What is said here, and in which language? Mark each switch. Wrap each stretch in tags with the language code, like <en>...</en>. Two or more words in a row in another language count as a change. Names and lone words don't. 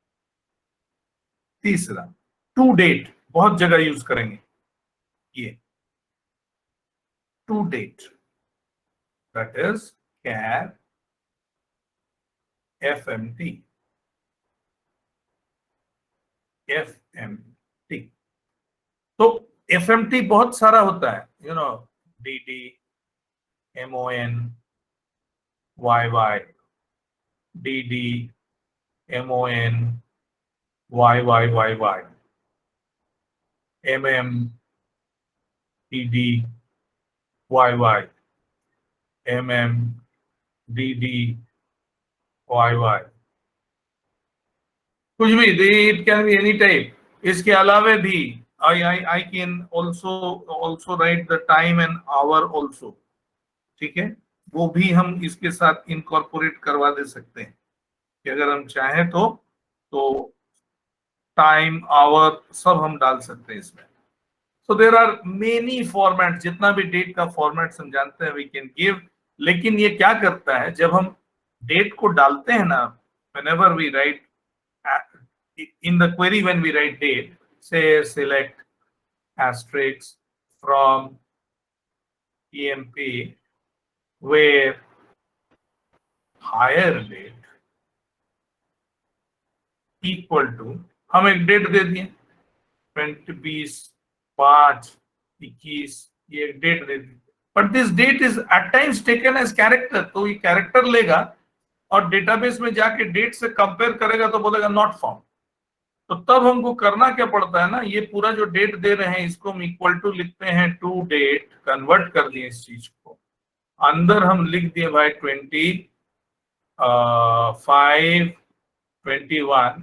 <hi>तीसरा,</hi> <en>to date,</en> <hi>बहुत जगह यूज करेंगे ये</hi> <en>to date, that is</en> <hi>char FMT. FMT, तो FMT बहुत सारा होता है,</hi> <en>you know,</en> <hi>DD, MON, YY, DD, MON, YYYY, MM, DD, YY, MM, DD,</hi> <en>YY,</en> <hi>कुछ भी,</hi> <en>it can be any type.</en> <hi>इसके अलावे भी</hi> <en>I can also write the time and hour also.</en> <hi>ठीक है, वो भी हम इसके साथ इनकॉर्पोरेट करवा दे सकते हैं कि अगर हम चाहें तो टाइम, आवर सब हम डाल सकते हैं इसमें.</hi> <en>so there are many format,</en> <hi>जितना भी डेट का फॉर्मेट हम जानते हैं</hi> <en>we can give.</en> <hi>लेकिन ये क्या करता है, जब हम डेट को डालते हैं ना,</hi> <en>whenever we write in the query, when we write date, say select asterisk from EMP where higher date equal to,</en> <hi>हम एक डेट दे दिए 20, 20, 5, 21, ये एक डेट दे दी,</hi> <en>but this date is at times taken as character.</en> <hi>तो ये कैरेक्टर लेगा और डेटाबेस में जाके डेट से कंपेयर करेगा तो बोलेगा</hi> <en>not found.</en> <hi>तो तब हमको करना क्या पड़ता है ना, ये पूरा जो डेट दे रहे हैं इसको हम</hi> <en>equal to</en> <hi>लिखते हैं</hi> <en>to date,</en> <hi>कन्वर्ट कर दिए इस चीज को, अंदर हम लिख दिए भाई 25, 21.</hi>